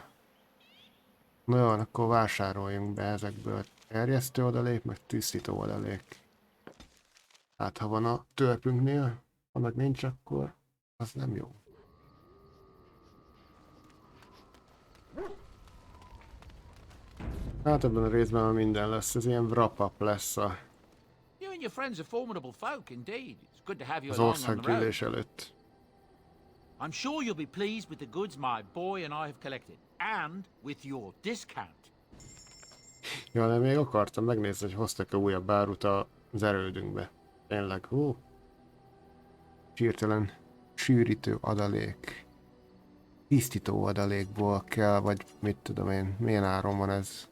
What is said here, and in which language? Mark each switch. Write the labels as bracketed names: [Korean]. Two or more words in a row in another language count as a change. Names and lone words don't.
[Hungarian] Na jó, akkor vásároljunk be ezekből erjesztő adalék, meg tisztító adalék. Hát ha van a törpünknél, ha meg nincs, akkor az nem jó. Hát ebben a részben már minden lesz, ez ilyen wrap-up lesz [English] You and your friends are formidable folk indeed. It's good to have you [Hungarian] az [English] along on the road. [Hungarian] országgyűlés előtt. [English] I'm sure you'll be pleased with the goods my boy and I have collected, and with your discount. [Hungarian] Ja, de még akartam megnézni, hogy hoztak-e újabb árut az erődünkbe. Tényleg, hirtelen sűrítő adalék. Tisztító adalékból kell, vagy mit tudom én, milyen áron van ez?